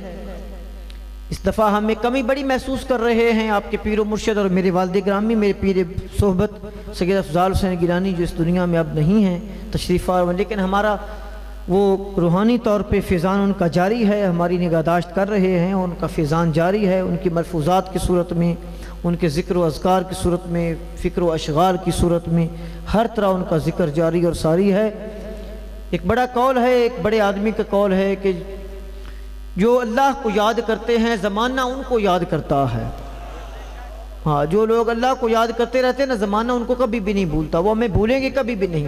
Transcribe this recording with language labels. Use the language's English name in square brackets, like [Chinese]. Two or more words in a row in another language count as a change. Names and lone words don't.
[Urdu] اس دفعہ ہم ایک کمی بڑی محسوس کر رہے ہیں، آپ کے پیر و مرشد اور میرے والد گرامی میرے پیر صحبت سید افضال حسین گیلانی جو اس دنیا میں اب نہیں ہیں تشریف آور، لیکن ہمارا وہ روحانی طور پہ فیضان ان کا جاری ہے، ہماری نگہداشت کر رہے ہیں، ان کا فیضان جاری ہے، ان کی ملفوظات کی صورت میں، ان کے ذکر و اذکار کی صورت میں، فکر و اشغال کی صورت میں، ہر طرح ان کا ذکر جاری اور ساری ہے۔ ایک بڑا قول ہے، ایک بڑے آدمی کا قول ہے کہ جو اللہ کو یاد کرتے ہیں زمانہ ان کو یاد کرتا ہے۔ ہاں، جو لوگ اللہ کو یاد کرتے رہتے ہیں نا زمانہ ان کو کبھی بھی نہیں بھولتا، وہ ہمیں بھولیں گے کبھی بھی نہیں۔